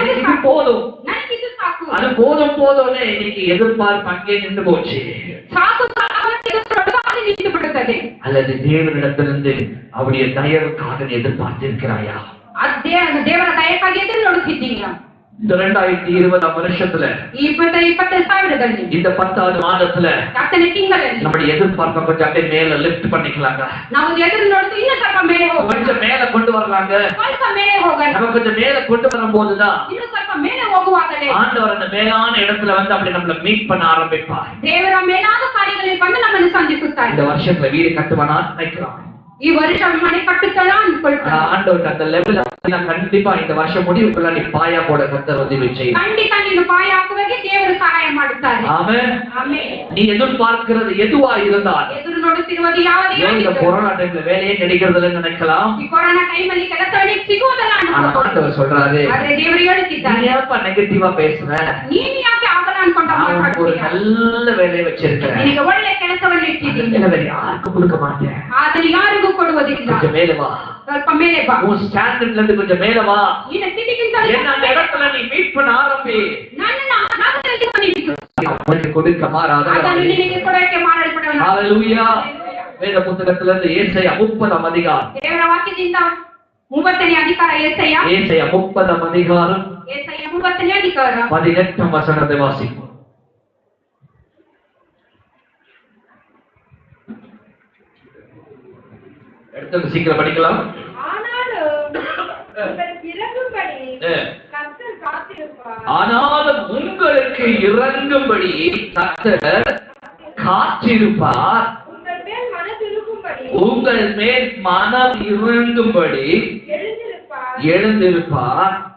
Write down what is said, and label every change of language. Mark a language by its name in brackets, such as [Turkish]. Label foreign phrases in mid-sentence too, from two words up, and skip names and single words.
[Tamil] எனக்கு இது [Kannada] ಸಾಕು, [Tamil] போதும், [Kannada] ನನಗೆ ಇದು ಸಾಕು, [Tamil] அது போதும் போதும்னே இன்னைக்கு எதிர்பார்ப்பு அங்கே நின்று போச்சு. [Kannada] ಸಾಕು ಸಾಕು ನಿಂತು ಬಿಡುತ್ತದೆ. [Tamil] அல்லது தேவனிடத்திலிருந்து அவருடைய தயவுக்காக எதிர்பார்த்திருக்கிறாயா? [Kannada] ದೇವರ ದಯಕ್ಕಾಗಿ ಎದುರು ನೋಡುತ್ತಿದ್ದೀರಾ? [Tamil] இந்த 2020 வருஷத்துல, [Kannada] 2020 [Tamil] இந்த 10வது மாதத்துல [Kannada] ಹತ್ತನೇ ತಿಂಗಳಲ್ಲಿ [Tamil] நம்முடைய எதிர்பார்ப்பை கொஞ்சம் அப்படியே மேல லிஃப்ட் பண்ணிக்கலாங்க. [Kannada] ನಾವು ಎದುರು ನೋಡುದು ಇನ್ನೂ ಸ್ವಲ್ಪ ಮೇಲೆ ಹೋಗೋಣ, [Tamil] கொஞ்சம் மேல கொண்டு வரலாங்க. [Kannada] ಸ್ವಲ್ಪ ಮೇಲೆ ಹೋಗೋಣ. [Tamil] நம்ம கொஞ்சம் மேல கொண்டு வரும்போதுதான் [Kannada] ಇನ್ನೂ ಸ್ವಲ್ಪ ಮೇಲೆ ಹೋಗುವಾಗಲೇ [Tamil] ஆண்டவர் அந்த மேலான இடத்துல வந்து அப்படி நம்மள மீட் பண்ண ஆரம்பிப்பார். [Kannada] ದೇವರ ಮೇಲಾದ ಕಾರ್ಯಗಳಲ್ಲಿ ಬಂದು ನಮ್ಮನ್ನು ಸಂಧಿಸುತ್ತಾರೆ. [Tamil] இந்த வருஷத்துல வீடு கட்டுவானான்னு நினைக்கிறோம். [Kannada] ಈ ವರ್ಷ ಮನೆ ಕಟ್ಟುತ್ತಲ್ಲ ಅನ್ಕೊಳ್ತಾರೆ. [Tamil] ஆண்டவர் அந்த லெவல் கண்டிப்பா இந்த வருஷம் முடிவுக்குள்ள நீ பாயா போட கர்த்தர் உதவி செய்யும். [Kannada] ಖಂಡಿತ ನೀನು ಪಾಯ ಹಾಕುವಾಗೆ ದೇವರು ಸಹಾಯ ಮಾಡುತ್ತಾರೆ. [Tamil] ஆமென். [Kannada] ಆಮೆನ್. [Tamil] நீ எதிர்பார்க்கிறது எதுவா இருந்தால், [Kannada] ಎದುರು ನೋಡುತ್ತಿರುವುದು ಯಾವುದೇ [Tamil] இந்த [Kannada] ಆಗಿದ್ದರೂ, [Tamil] கொரோனா டைம்ல வேலையே கிடைக்கிறதுல நினைக்கலாம், [Kannada] ಈ ಕೊರೋನಾ ಟೈಮಲ್ಲಿ ಕೆಲಸವೇ ಸಿಗುವುದಲ್ಲ [Tamil] ஆனா [Kannada] ಅನ್ಕೊಂಡು, [Tamil] ஆண்டவர் சொல்றாரு, [Kannada] ಆದ್ರೆ ದೇವರು [Tamil] நீ [Kannada] ಹೇಳುತ್ತಿದ್ದಾನೆ, [Tamil] ஏப்பா நெகட்டிவா பேசுற? [Kannada] ನೀನು ಯಾಕೆ ಆಗಲ್ಲ ಅನ್ಕೊಂಡ [Tamil] நான் ஒரு நல்ல வேலையை வச்சிருக்கிறேன், [Kannada] ನಿನಗೆ ಒಳ್ಳೆ ಕೆಲಸವನ್ನು ಇಟ್ಟಿದ್ದೀನಿ, [Tamil] வேற யாருக்கும் கொடுக்க மாட்டேன், [Kannada] ಆದರೆ ಯಾರಿಗೂ ಕೊಡುವುದಿಲ್ಲ. [Tamil] கொஞ்சம் மேல வா, [Kannada] ಸ್ವಲ್ಪ ಮೇಲೆ ಬಾ, [Tamil] உன் ஸ்டாண்டர்ட்ல இருந்து கொஞ்சம் மேல வா, [Kannada] ನಿನ್ನ ಸ್ಥಿತಿಗಿಂತ [Tamil] என்ன அந்த இடத்துல நீ மீட் பண்ண ஆரம்பி, [Kannada] ನನ್ನನ್ನು ಆ ಜಾಗದಲ್ಲಿ ಬಂದಿದ್ದು [Tamil] அவனுக்கு கொடுக்க மாறாத. [Kannada] ಅದನ್ನು ನಿನಗೆ ಕೊಡೋಕೆ ಮಾಡಲ್ಪಡವನು. [Tamil] ஹalleluya. வேத புத்தகத்துல இருந்து ஏசாயா 30 அதிகாரம், [Kannada] ದೇವರ ವಾಕ್ಯದಿಂದ 30ನೇ ಅಧಿಕಾರ ಏಸಾಯ [Tamil] 30 அதிகாரம் [Kannada] 30ನೇ ಅಧಿಕಾರ [Tamil] 18 வசனத்தை வாசிப்போம். எடுத்து சீக்கிரம் படிக்கலாம். ஆனாலும் உங்களுக்கு இறங்கும்படி கர்த்தர் காத்திருப்பார், உங்கள் மேல் மனம் இறங்கும்படி எழுந்திருப்பார்.